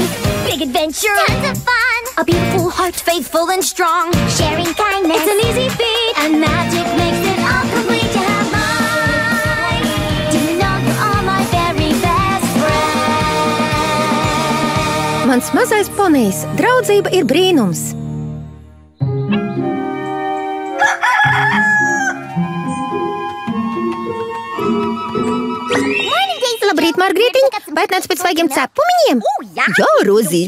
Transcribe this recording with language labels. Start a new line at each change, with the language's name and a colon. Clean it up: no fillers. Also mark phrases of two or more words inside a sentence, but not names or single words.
English: Big adventure, tons of fun, a beautiful heart, faithful and strong, sharing kindness, it's an easy feat, and magic makes it all complete to have mine. Do you know you're all my very best friend?
Latvian: Mans mazais ponijs, draudzība ir brīnums. Labrīt, Margarītiņ! Vai atnāc pēc svaigiem cepumiņiem? Jā, Rozīt!